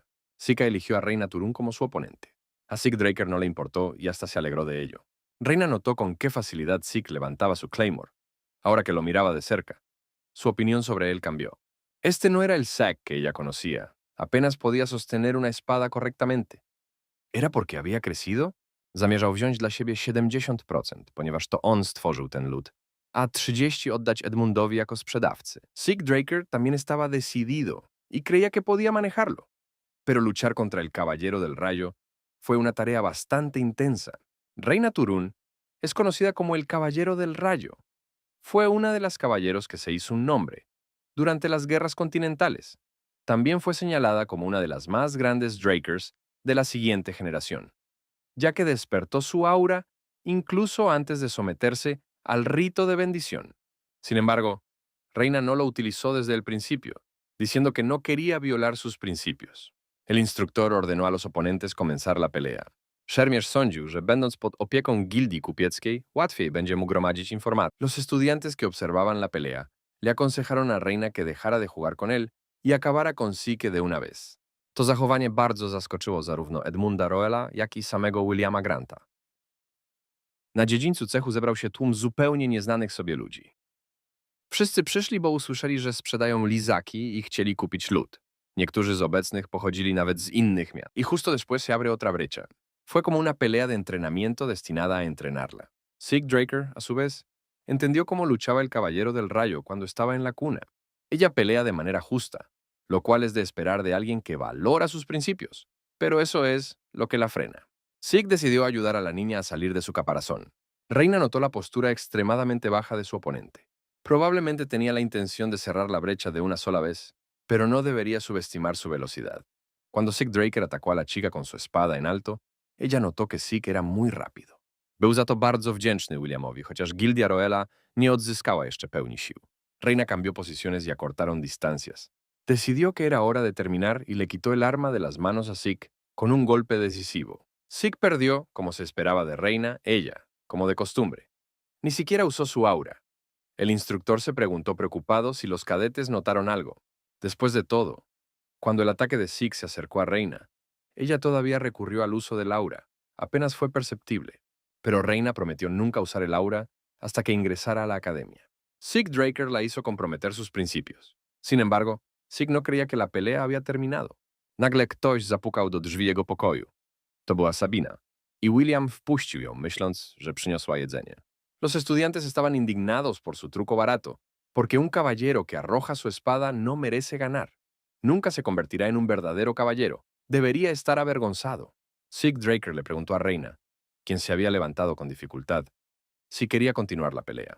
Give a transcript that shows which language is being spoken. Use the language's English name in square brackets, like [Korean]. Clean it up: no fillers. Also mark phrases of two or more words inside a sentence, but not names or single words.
[Spanish] Sika eligió a Reina Turun como su oponente. A Sik Draker no le importó y hasta se alegró de ello. Reina notó con qué facilidad Sik levantaba su Claymore. Ahora que lo miraba de cerca, su opinión sobre él cambió. Este no era el Zack que ella conocía. Apenas podía sostener una espada correctamente. ¿Era porque había crecido? [Polish] Zamierzał wziąć dla siebie 70%, ponieważ to on stworzył ten lód. a 30 oddać Edmundowi jako sprzedawcy. [Spanish] Sig Draker también estaba decidido y creía que podía manejarlo. Pero luchar contra el Caballero del Rayo fue una tarea bastante intensa. Reina Turún es conocida como el Caballero del Rayo. Fue una de las caballeros que se hizo un nombre durante las guerras continentales. También fue señalada como una de las más grandes Drakers de la siguiente generación, ya que despertó su aura incluso antes de someterse al rito de bendición. Sin embargo, Reina no lo utilizó desde el principio, diciendo que no quería violar sus principios. El instructor ordenó a los oponentes comenzar la pelea. [Polish] Szermierz sądził, że będąc pod opieką gildii kupieckiej, łatwiej będzie mu gromadzić informacje. [Spanish] Los estudiantes que observaban la pelea le aconsejaron a Reina que dejara de jugar con él y acabara con Sike de una vez. [Polish] To zachowanie bardzo zaskoczyło zarówno Edmunda Roela, jak i samego Williama Granta. Na dziedzińcu cechu zebrał się tłum zupełnie nieznanych sobie ludzi. Wszyscy przyszli, bo usłyszeli, że sprzedają lizaki i chcieli kupić lód. Niektórzy z obecnych pochodzili nawet z innych miast. [Spanish] Y justo después se abre otra brecha. Fue como una pelea de entrenamiento destinada a entrenarla. Sig Draker, a su vez, entendió cómo luchaba el Caballero del Rayo cuando estaba en la cuna. Ella pelea de manera justa, lo cual es de esperar de alguien que valora sus principios, pero eso es lo que la frena. Sig decidió ayudar a la niña a salir de su caparazón. Reina notó la postura extremadamente baja de su oponente. Probablemente tenía la intención de cerrar la brecha de una sola vez, pero no debería subestimar su velocidad. Cuando Sig Draker atacó a la chica con su espada en alto, ella notó que Sig era muy rápido. [Polish] Był za to bardzo wdzięczny Williamowi, chociaż Gildia Roela nie odzyskała jeszcze pełni sił. [Spanish] Reina cambió posiciones y acortaron distancias. Decidió que era hora de terminar y le quitó el arma de las manos a Sig con un golpe decisivo. Sig perdió, como se esperaba de Reina, ella, como de costumbre. Ni siquiera usó su aura. El instructor se preguntó preocupado si los cadetes notaron algo. Después de todo, cuando el ataque de Sig se acercó a Reina, ella todavía recurrió al uso del aura. Apenas fue perceptible. Pero Reina prometió nunca usar el aura hasta que ingresara a la academia. Sig Draker la hizo comprometer sus principios. Sin embargo, Sig no creía que la pelea había terminado. [Polish] Nagle ktoś zapukał do drzwi jego pokoju. To była Sabina. I William wpuścił ją, myśląc, że przyniosła jedzenie. [Spanish] Los estudiantes estaban indignados por su truco barato, porque un caballero que arroja su espada no merece ganar. Nunca se convertirá en un verdadero caballero. Debería estar avergonzado. Sig Draker le preguntó a Reina, quien se había levantado con dificultad, si quería continuar la pelea.